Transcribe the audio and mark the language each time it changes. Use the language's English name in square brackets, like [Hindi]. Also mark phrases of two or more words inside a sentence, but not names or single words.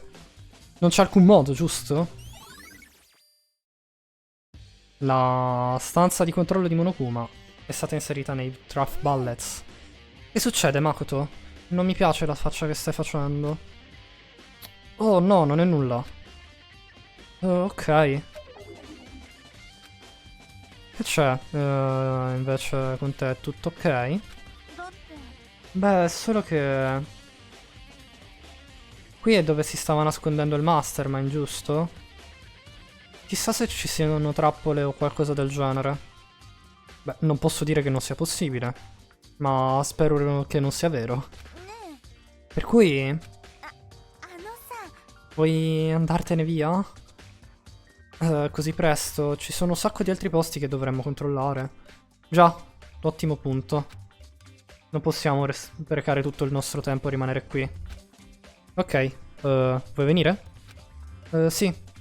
[Italian] Non c'è alcun modo, giusto? La stanza di controllo di Monokuma è stata inserita nei [English] draft bullets. [Italian] Che succede, Makoto? Non mi piace la faccia che stai facendo. Oh no, non è nulla. Ok. Che c'è? Invece con te è tutto ok? [Japanese] だって [Italian] Beh, è solo che... Qui è dove si stava nascondendo il Mastermind, giusto? Chissà se ci siano trappole o qualcosa del genere. Beh, non posso dire che non sia possibile, ma spero che non sia vero. [Japanese] ね [Italian] Per cui, [Japanese] えあのさ [Italian] vuoi andartene via? Così presto? Ci sono un sacco di altri posti che dovremmo controllare. Già, ottimo punto. Non possiamo sprecare tutto il nostro tempo a rimanere qui. Ok, vuoi venire? Sì.